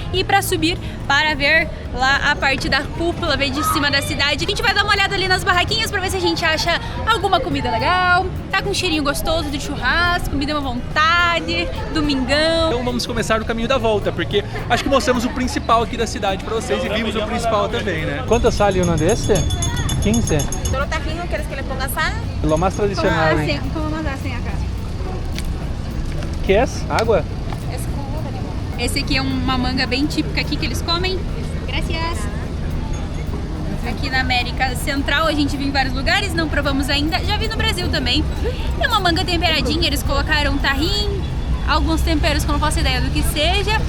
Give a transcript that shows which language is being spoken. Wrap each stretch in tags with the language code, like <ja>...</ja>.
<pt>E pra subir, para ver lá a parte da cúpula, ver de cima da cidade. A gente vai dar uma olhada ali nas barraquinhas pra ver se a gente acha alguma comida legal. Tá com um cheirinho gostoso de churrasco, comida à vontade, domingão. Então vamos começar o caminho da volta, porque acho que mostramos o principal aqui da cidade pra vocês e vimos o principal também, né?</pt> <es>Quanto sale uno deste? 15? ¿Solo tajín? ¿Quieres que le ponga sal? Lo más tradicional, hein? Como más hacen acá?</es> <pt>Que é? Água?</pt> <es>Es jugo de limón.</es> <pt>Esse aqui é uma manga bem típica aqui que eles comem.</pt> <es>Gracias.</es> <pt>Aqui na América Central a gente viu em vários lugares, não provamos ainda. Já vi no Brasil também. É uma manga temperadinha, eles colocaram tahim, alguns temperos que eu não faço ideia do que seja.</pt>